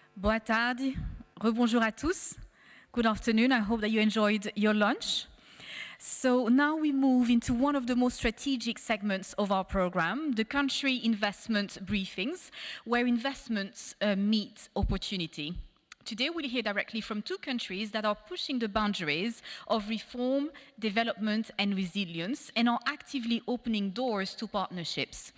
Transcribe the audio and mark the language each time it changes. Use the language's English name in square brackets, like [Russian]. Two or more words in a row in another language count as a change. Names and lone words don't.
[Portuguese] Boa tarde. [French] Rebonjour à tous. [English] Good afternoon. I hope that you enjoyed your lunch. So now we move into one of the most strategic segments of our program, the country investment briefings, where investments meet opportunity. Today we'll hear directly from two countries that are pushing the boundaries of reform, development and resilience and are actively opening doors to partnerships.